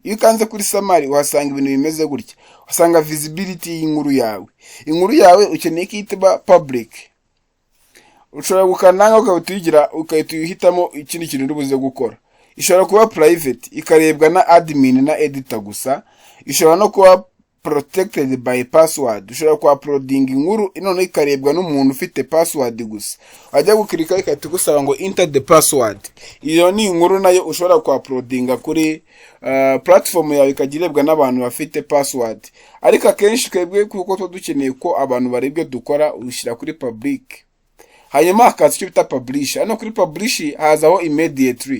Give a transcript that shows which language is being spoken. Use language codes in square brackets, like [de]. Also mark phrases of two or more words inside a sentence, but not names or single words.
[rw] Iyo kanze kuri summary uhasanga ibintu bimeze gutya. Usanga visibility y'inkuru yawe. Inkuru yawe ukeneye ko itaba public. Ushobora gukananga ukayituhitamo ikindi kintu urubuze gukora. Ishobora kuba private ikarebwa na admin na editor gusa. Ishobora no kuba [en] protected by password. [rw] Ushobora kwa uploading inkuru none ikarebwa n'umuntu ufite password gusa. Ajya gukirika ikatugusaba ngo [en] enter the password. [rw] Iyo ni inkuru nayo ushobora kwa uploadinga kuri platform yawe ikagirebwa n'abantu bafite password. Ariko akenshi twebwe kuko dukeneye ko abantu barebwe dukora ushyira kuri public. Hanyuma hakaza icyo bita publish. Hano kuri publish hazaho immediately.